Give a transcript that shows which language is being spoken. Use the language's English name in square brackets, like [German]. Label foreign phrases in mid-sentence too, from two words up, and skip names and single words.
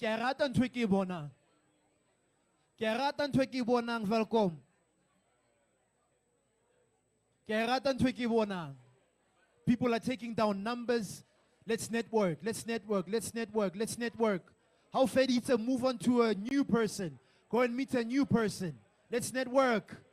[Southern Sotho] Ke a rata ntho e ke e bonang. Ke a rata ntho e ke e bonang, Welkom. Ke a rata ntho e ke e bonang. [English] People are taking down numbers. Let's network, let's network, let's network, let's network. How Fedi to move on to a new person. Go and meet a new person. Let's network.